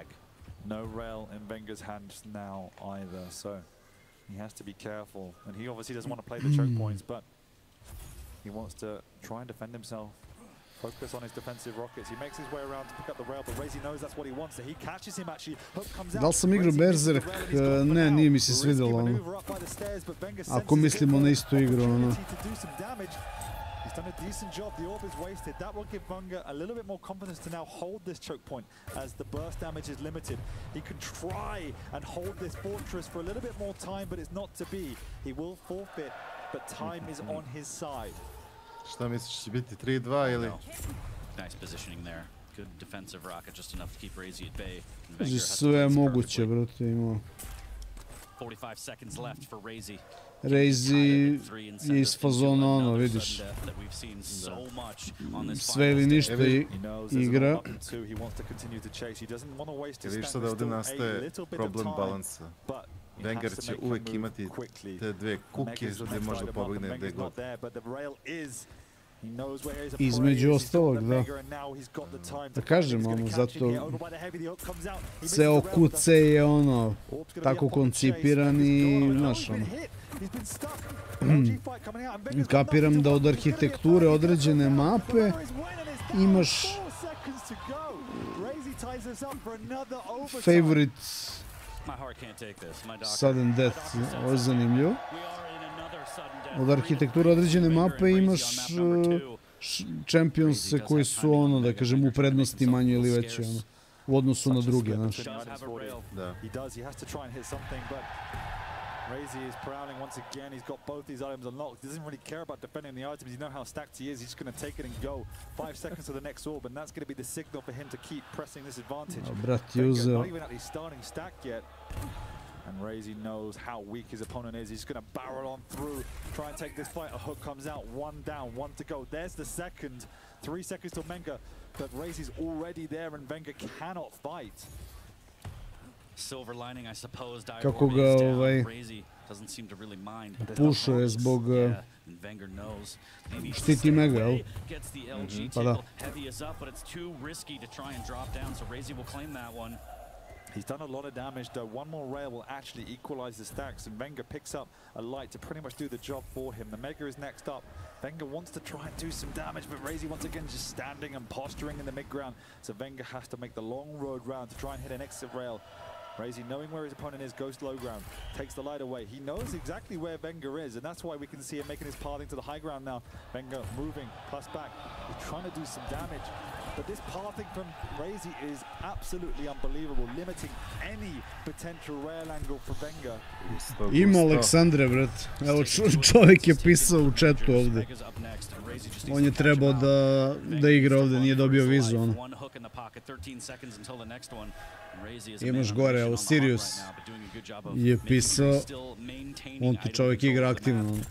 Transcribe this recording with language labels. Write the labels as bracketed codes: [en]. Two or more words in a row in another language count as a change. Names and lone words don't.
[en] No rail in Wenger's hands now either, so he has to be careful. And he obviously doesn't want to play the choke points, but he wants to try and defend himself. Focus on his defensive rockets. He makes his way around to pick up the rail, but Razy knows that's what he wants. So he catches him actually. Hook comes out. [sr] Da li sam igrao Berserk? Ne, nije mi se svidjelo ono. Ako mislimo na istu igru ono. [en] He's done a decent job. The orb is wasted. That will give Bunga a little bit more confidence to now hold this choke point as the burst damage is limited. He can try and hold this fortress for a little bit more time, but it's not to be. He will forfeit, but time is on his side. [sr] Šta misliš, će biti 3-2 ili? [en] Nice positioning there. Good defensive rocket, just enough to keep Razy at bay. [sr] Sve je moguće, brate, ima. [en] 45 seconds left for Razy. [sr] Razy je iz fazona ono, vidiš. Sve ili ništa igra. Vidiš sad da ovdje nastaje problem balansa. Wenger će uvijek imati te dve kuke gdje može da pobegne gdje god. Između ostalog, da. Da kažem, ono, zato ceo QC je ono, tako koncipiran i, znaš, ono. Kapiram da od arhitekture određene mape imaš favorite [en] sudden death, [sr] ovo je zanimljivo. Od arhitekture određene mape imaš championse koji su ono, da kažem, u prednosti manje ili veće, ono, u odnosu na druge, znaš. [en] Razy is prowling once again. He's got both these items unlocked. He doesn't really care about defending the items. You know how stacked he is. He's just going to take it and go. 5 seconds to the next orb, and that's going to be the signal for him to keep pressing this advantage. Not even at his starting stack yet. And Razy knows how weak his opponent is. He's going to barrel on through, try and take this fight. A hook comes out, 1 down, 1 to go. There's the second. 3 seconds till Venga, but Razy's already there, and Venga cannot fight. Silver lining, I suppose. [sr] Kako ga pušuje zbog štiti Mega, jel? Pa da. [en] He's done a lot of damage though. One more rail will actually equalize the stacks, and Venga picks up a light to pretty much do the job for him. The Mega is next up. Venga wants to try and do some damage, but Razy once again just standing and posturing in the mid-ground. So Venga has to make the long road round to try and hit an exit rail. Razy, knowing where his opponent is, goes low ground, takes the light away. He knows exactly where Venga is, and that's why we can see him making his pathing to the high ground now. Venga moving, plus back. He's trying to do some damage. But this pathing from Razy is absolutely unbelievable, limiting any potential rail angle for Venga. [sr] Ima Aleksandre, brat. Evo, čovjek je pisao u chatu ovdje. On je trebao da igra ovdje, nije dobio vizu, ono. Imaš gore, evo, Sirius je pisao, on ti čovjek igra aktivno.